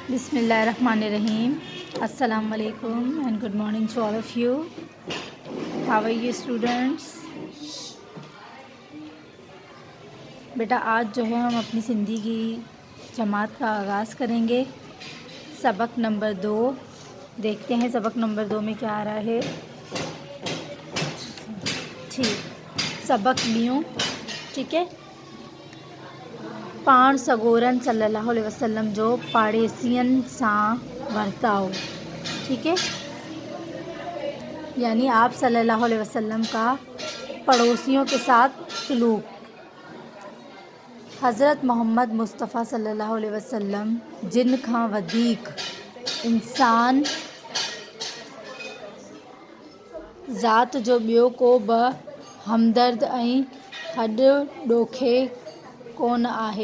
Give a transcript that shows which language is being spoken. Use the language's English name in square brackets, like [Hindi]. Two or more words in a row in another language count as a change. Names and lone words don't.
[Arabic] بسم الله الرحمن الرحيم. السلام عليكم [English] and good morning to all of you. How are you students? [Urdu] بیٹا آج جو ہے ہم اپنی سندھی کی جماعت کا آغاز کریں گے. سبق نمبر 2 دیکھتے ہیں سبق نمبر 2 میں کیا آ رہا ہے. ٹھیک، سبق لیوں، ٹھیک ہے. [Sindhi] पाण सगोरन [Arabic] صلى الله عليه وسلم [Sindhi] जो पाड़ेसियन सां वर्ताओ, [Urdu] ٹھیک ہے. یعنی آپ [Arabic] صلى الله عليه وسلم [Urdu] کا پڑوسیوں کے ساتھ سلوک. [Sindhi] हज़रत मोहम्मद मुस्तफ़ा [Arabic] صلى الله عليه وسلم [Sindhi] जिन खां वधीक इंसान ज़ात जो ॿियो को बि हमदर्द ऐं हॾ ॾोखे कोन आहे।